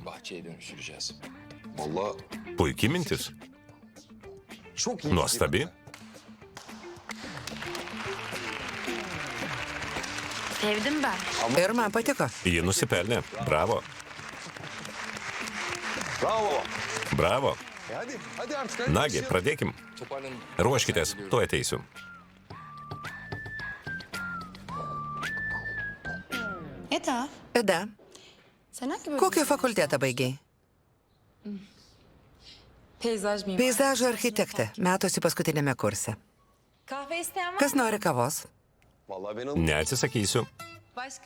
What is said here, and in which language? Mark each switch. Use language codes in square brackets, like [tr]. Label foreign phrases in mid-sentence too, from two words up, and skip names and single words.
[tr] Bahçeye dönüştüreceğiz. Vallahi [lt] Puikiai mintis. [tr] çok iyi. [lt] Nuostabi. [tr] Sevdim ben. [lt] Ir man patiko. Ji nusipelnė. Bravo. Bravo. Bravo. [tr] Hadi artık. hadi. [lt] Nagi, pradėkim. [tr] Toparlanın. [lt] Ruoškitės, tuoj ateisiu. Eda, Eda, [tr] sen hangi bölüm? [lt] kokį fakultetą baigiai? [tr] Peyzaj miyim? [lt] Peizažo architektė, metusi paskutinėme kurse. [tr] Kahve isteyen var [lt] Kas [tr] mı? [lt] nori kavos? [tr] Vallahi ben onu [lt] Neatsisakysiu. [tr] Başka?